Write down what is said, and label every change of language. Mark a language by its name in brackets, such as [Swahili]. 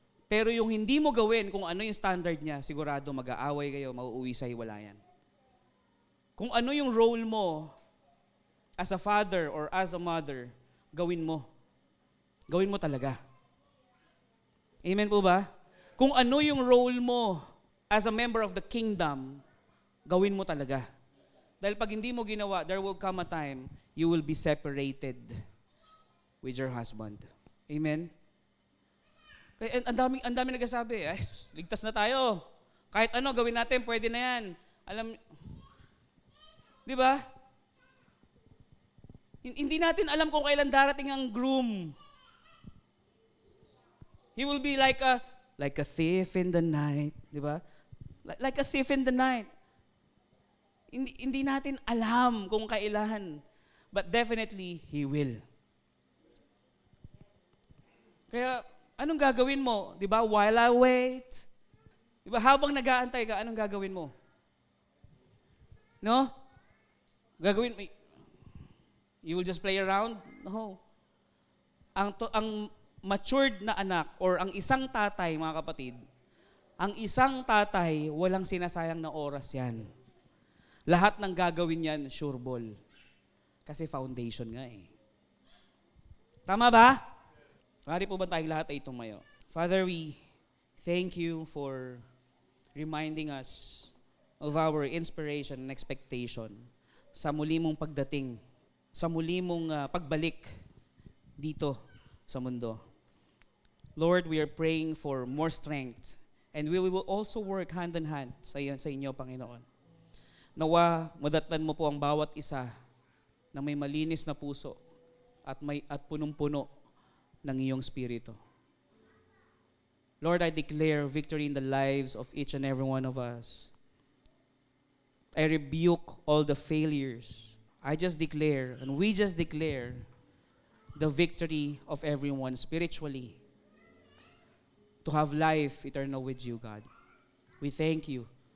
[Filipino] Pero yung hindi mo gawin kung ano yung standard niya, sigurado mag-aaway kayo, mauuwi sa hiwalayan. Kung ano yung role mo [English] as a father or as a mother, [Filipino] gawin mo. Gawin mo talaga. Amen po ba? Kung ano yung role mo [English] as a member of the kingdom, [Filipino] gawin mo talaga. Dahil pag hindi mo ginawa, [English] there will come a time you will be separated with your husband. Amen? [Filipino] Kaya ang dami nagsasabi, ay, ligtas na tayo. Kahit ano, gawin natin, pwede na yan. Di ba? Hindi natin alam kung kailan darating ang groom. [English] He will be like a thief in the night, di ba? Like a thief in the night. [Filipino] Hindi natin alam kung kailan, [English] but definitely he will. [Filipino] Kaya anong gagawin mo? Di ba? [English] While I wait. [Filipino] Di ba? Habang nag-aantay ka, anong gagawin mo? No? Gagawin mo, [English] you will just play around? No. [Filipino] Ang matured na anak or ang isang tatay, mga kapatid, ang isang tatay, walang sinasayang na oras yan. Lahat ng gagawin yan, sure ball. Kasi foundation nga Tama ba? Maaari po ba tayong lahat ay tumayo? [English] Father, we thank you for reminding us of our inspiration and expectation [Filipino] sa muli mong pagdating, sa muli mong pagbalik dito sa mundo. [English] Lord, we are praying for more strength and we will also work hand in hand [Filipino] sa inyo, Panginoon. Nawa, madatnan mo po ang bawat isa na may malinis na puso at punong-puno ng iyong spirito. [English] Lord, I declare victory in the lives of each and every one of us. I rebuke all the failures. I just declare, and we just declare, the victory of everyone spiritually to have life eternal with you, God. We thank you.